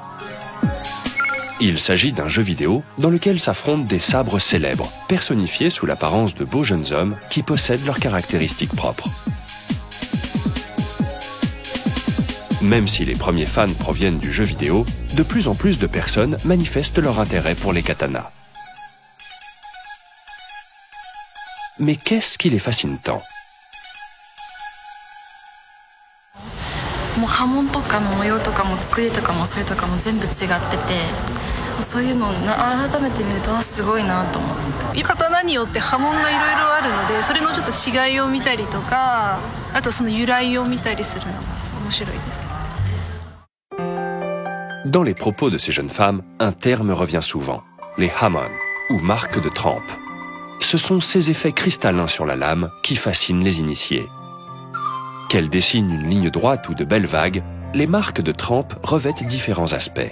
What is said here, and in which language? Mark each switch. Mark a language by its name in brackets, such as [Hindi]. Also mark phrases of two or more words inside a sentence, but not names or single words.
[French] Il s'agit d'un jeu vidéo dans lequel s'affrontent des sabres célèbres, personnifiés sous l'apparence de beaux jeunes hommes qui possèdent leurs caractéristiques propres. Même si les premiers fans proviennent du jeu vidéo, de plus en plus de personnes manifestent leur intérêt pour les katanas. Mais qu'est-ce qui les fascine tant? [Japanese] もう刃文とかの模様とかも作りとかもそれとかも全部違ってて、そういうのを改めて見るとすごいなと思って。刀によって刃文がいろいろあるので、それのちょっと違いを見たりとか、あとその由来を見たりするのが面白いです。 [French] Dans les propos de ces jeunes femmes, un terme revient souvent, les hamon, ou marques de trempe. Ce sont ces effets cristallins sur la lame qui fascinent les initiés. Qu'elles dessinent une ligne droite ou de belles vagues, les marques de trempe revêtent différents aspects.